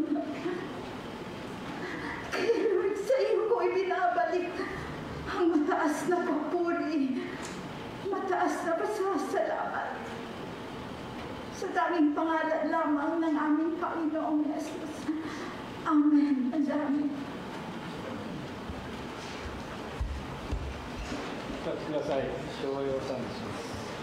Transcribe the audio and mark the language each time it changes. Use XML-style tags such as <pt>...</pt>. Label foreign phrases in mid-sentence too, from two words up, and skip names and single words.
<tl>Kaya Lord, sa iyo ko ibinabalik ang mataas na papuri, mataas na pasasalamat sa tanging pangalan lamang ng aming Panginoong Jesus. Amen. Amen.</tl> <ja>お立ちください。商用賛美します。</ja>